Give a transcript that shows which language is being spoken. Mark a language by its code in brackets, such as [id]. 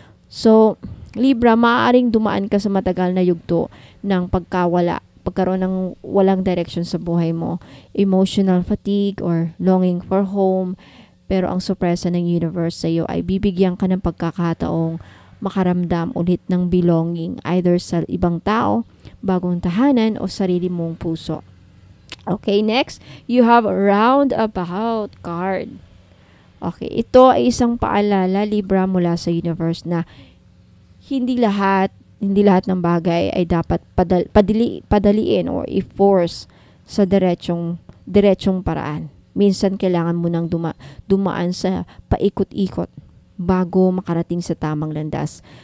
[tl] So, Libra, maaaring dumaan ka sa matagal na yugto ng pagkaroon ng walang direction sa buhay mo, [en] emotional fatigue or longing for home, [tl] pero ang sorpresa ng universe sa iyo ay bibigyan ka ng pagkakataong makaramdam ulit ng belonging either sa ibang tao, bagong tahanan o sarili mong puso. [en] Okay, next, you have a roundabout card. [tl] Okay, ito ay isang paalala, Libra, mula sa universe na hindi lahat ng bagay ay dapat padaliin or i-force sa diretsong paraan. Minsan kailangan mo nang dumaan sa paikot-ikot bago makarating sa tamang landas.